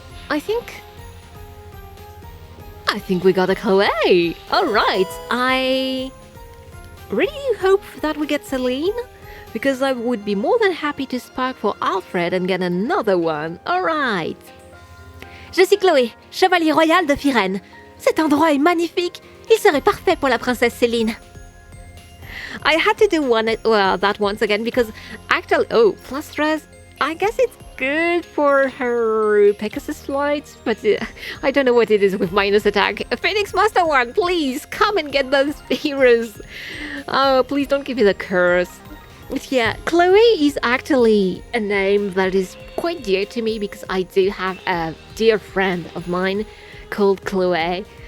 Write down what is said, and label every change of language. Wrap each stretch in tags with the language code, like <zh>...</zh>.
<en>I think we got a Chloe. Alright, I really hope that we get Celine, because I would be more than happy to spark for Alfred and get another one. Alright.</en> <fr>Je suis Chloé, chevalier royal de Firène. Cet endroit est magnifique. Il serait parfait pour la princesse Céline.</fr> <en>I had to do that once again because actually, plus stress, I guess it's good for her Pegasus flight, but I don't know what it is with minus attack. Phoenix Master 1, please come and get those heroes. Oh, please don't give me the curse. But yeah, Chloe is actually a name that is quite dear to me because I do have a dear friend of mine called Chloe.</en>